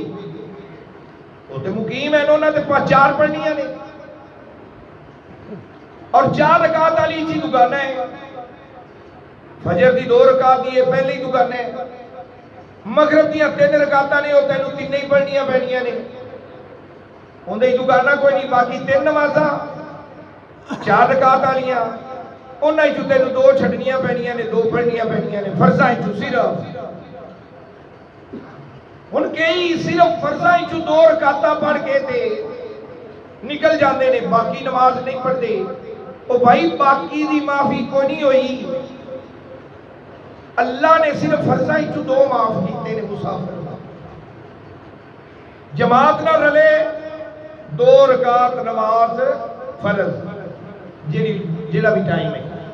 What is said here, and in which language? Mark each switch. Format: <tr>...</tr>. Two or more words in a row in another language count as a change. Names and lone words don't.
<pa>وہ تو مقیم ہے انہوں نے 4 پڑھنیاں نے اور 4 رکعت والی چیز دکانہ ہے. فجر دی 2 رکعت دی پہلی دکانہ ہے. مغرب دیا 3 رکعت نے وہ تینوں 3 ہی پڑھنیاں پڑنیاں نے اندر دکانہ کوئی نہیں. باقی 3 نمازاں 4 رکعت والیاں انہاں چوں تینوں 2 چھڈنیاں پڑنیاں نے 2 پڑھنیاں پڑنیاں نے. فرضاں چوں صرف ہن کئی صرف فرضاں چوں 2 رکعتاں پڑھ کے تے نکل جاندے نے باقی نماز نہیں پڑھتے. او بھائی باقی دی معافی کوئی نہیں ہوئی. اللہ نے صرف فرضاں چوں 2 معاف کیتے نے مسافر جماعت نہ رلے 2 رکعت نماز فرض جڑا بھی ٹائم ہے.</pa>